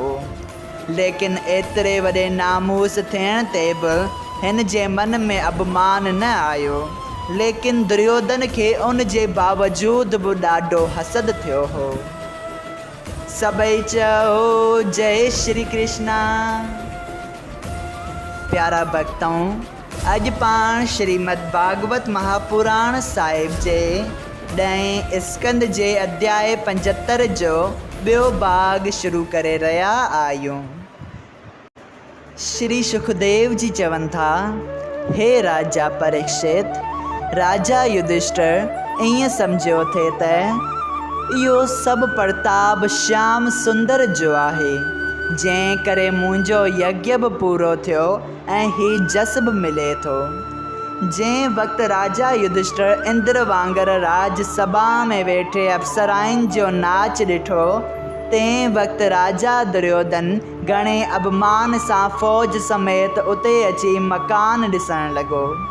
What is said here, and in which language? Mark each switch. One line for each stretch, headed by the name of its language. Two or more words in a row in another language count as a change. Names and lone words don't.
Sindhi: लेकिन एतिरे वॾे नामूस थियण ते बि हिन जे मन में अभिमान न आयो, लेकिन दुर्योधन खे उन जे बावजूद बि ॾाढो हसद थियो हो। सभई चओ जय श्री कृष्णा। प्यारा भक्तों, अॼु पाण श्रीमद् भागवत महापुराण साहिब जे 10 स्कंद जे अध्याय 75 जो ॿियो भाग शुरू करे रहा आहियूं। श्री सुखदेव जी चवनि था, हे राजा परीक्षित, राजा युधिष्ठिर ईअं सम्झियो थे त इहो सभु प्रताप श्याम सुंदर जो आहे, जंहिं करे मुंहिंजो यज्ञ बि पूरो थियो ऐं ही जस बि मिले थो। जंहिं वक़्तु राजा युधिष्ठिर इंद्र वांगुरु राजसभा में वेठे अप्सराइनि जो नाच ॾिठो, तंहिं वक़्तु राजा दुर्योधन घणे अभिमान सां फ़ौज समेत उते अची मकान ॾिसणु लॻो।